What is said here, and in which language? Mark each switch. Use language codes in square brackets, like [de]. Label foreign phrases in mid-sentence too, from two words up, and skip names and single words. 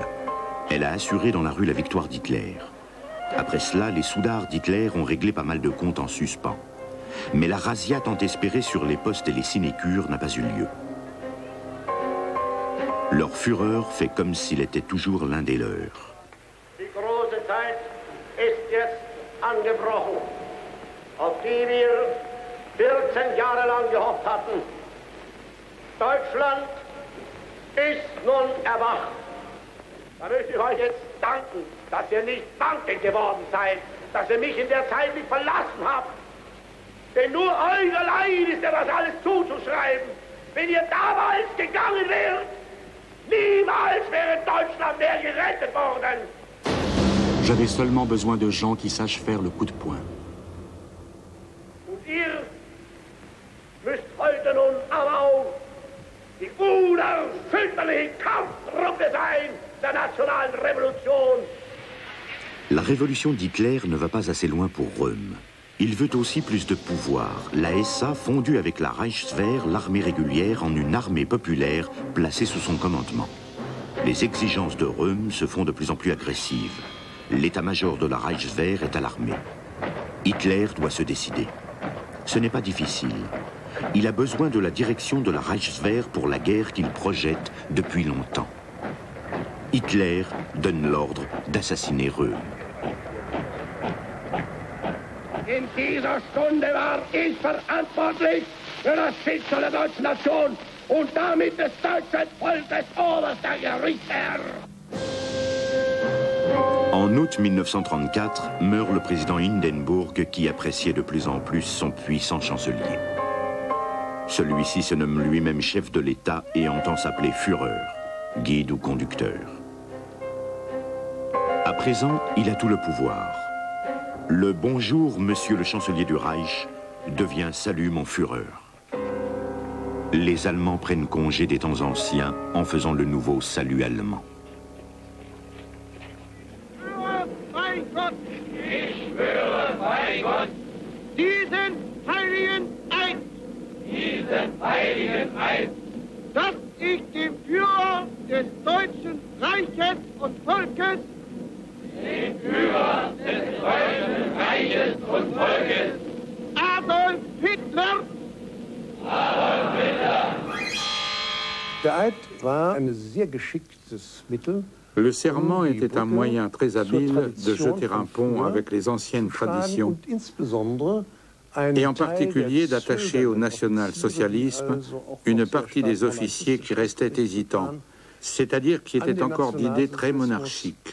[fr] Elle a assuré dans la rue la victoire d'Hitler. Après cela, les soudards d'Hitler ont réglé pas mal de comptes en suspens. Mais la razzia tant espérée sur les postes et les sinécures n'a pas eu lieu. Leur Führer fait comme s'il était toujours l'un des leurs. [de] Die große Zeit ist jetzt angebrochen, auf die wir 14 Jahre lang gehofft hatten. Deutschland ist nun erwacht. Da möchte ich euch jetzt danken, dass ihr nicht Banken geworden seid, dass ihr mich in der Zeit nicht verlassen habt. Denn nur euch allein ist ja das alles zuzuschreiben. Wenn ihr damals gegangen wärt, niemals wäre Deutschland mehr gerettet worden. [fr] J'avais seulement besoin de gens qui sachent faire le coup de poing. [de] Und ihr müsst heute nun aber auch die unerschütterliche Kampftruppe sein der nationalen Revolution. [fr] La révolution d'Hitler ne va pas assez loin pour Röhm. Il veut aussi plus de pouvoir. La SA fondue avec la Reichswehr, l'armée régulière, en une armée populaire placée sous son commandement. Les exigences de Röhm se font de plus en plus agressives. L'état-major de la Reichswehr est alarmé. Hitler doit se décider. Ce n'est pas difficile. Il a besoin de la direction de la Reichswehr pour la guerre qu'il projette depuis longtemps. Hitler donne l'ordre d'assassiner Röhm. [de] In dieser Stunde war ich verantwortlich für das Schicksal der deutschen Nation und damit des deutschen Volkes oberster Gerichtsherr. [fr] En août 1934, meurt le président Hindenburg qui appréciait de plus en plus son puissant chancelier. Celui-ci se nomme lui-même chef de l'État et entend s'appeler Führer, guide ou conducteur. À présent, il a tout le pouvoir. Le bonjour, monsieur le chancelier du Reich, devient salut, mon Führer. Les Allemands prennent congé des temps anciens en faisant le nouveau salut allemand. [de] Ich schwöre bei Gott, diesen heiligen Eid, dass ich dem Führer des Deutschen Reiches und Volkes, Adolf Hitler, [fr] Le serment était un moyen très habile de jeter un pont avec les anciennes traditions et en particulier d'attacher au national-socialisme une partie des officiers qui restaient hésitants, c'est-à-dire qui étaient encore d'idées très monarchiques.